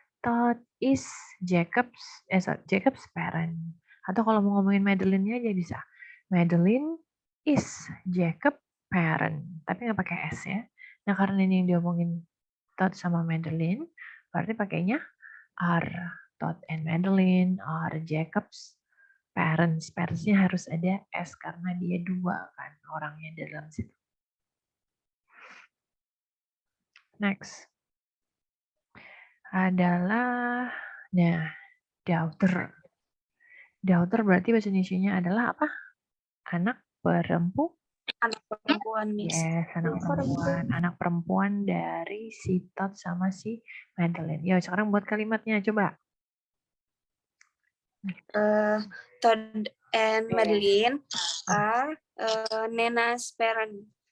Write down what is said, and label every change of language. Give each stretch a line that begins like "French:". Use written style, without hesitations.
English: Todd is Jacob's parent.
Indonesian: Atau kalau mau ngomongin Madeline-nya aja bisa. Madeline is Jacob parent. Tapi nggak pakai S ya. Nah karena ini yang diomongin Todd sama Madeline, berarti pakainya are.
English: Todd and Madeline are Jacob's parents.
Indonesian: Parents-nya harus ada S karena dia dua kan orangnya dalam situ. Next adalah daughter. Daughter berarti bahasa Indonesianya adalah apa? Anak perempuan. Anak perempuan, Miss. Yes, anak perempuan. Anak perempuan dari si Todd sama si Madeline. Yo, sekarang buat kalimatnya coba.
English: Todd and Madeline are Nena's parent.